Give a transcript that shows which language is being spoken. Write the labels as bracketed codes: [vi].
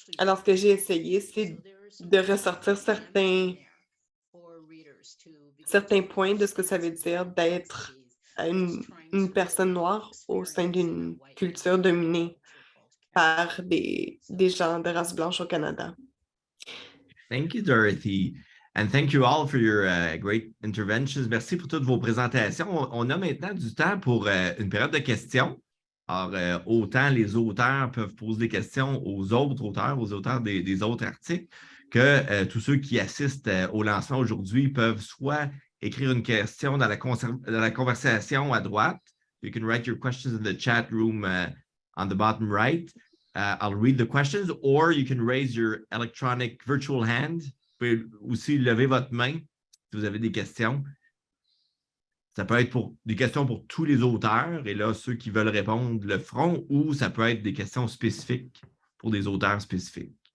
[fr] Alors, ce que j'ai essayé, c'est de ressortir certains points de ce que ça veut dire d'être une personne noire au sein d'une culture dominée par des gens de race blanche au Canada. [en] Thank you, Dorothy. And thank you all for your great interventions. [fr] Merci pour toutes vos présentations. On a maintenant du temps pour une période de questions. Alors, autant les auteurs peuvent poser des questions aux autres auteurs, aux auteurs des autres articles, que tous ceux qui assistent au lancement aujourd'hui peuvent soit écrire une question dans la conversation à droite. [en] You can write your questions in the chat room on the bottom right. I'll read the questions, or you can raise your electronic virtual hand. [fr] Vous pouvez aussi lever votre main si vous avez des questions. Ça peut être des questions pour tous les auteurs, et là, ceux qui veulent répondre le feront, ou ça peut être des questions spécifiques pour des auteurs spécifiques.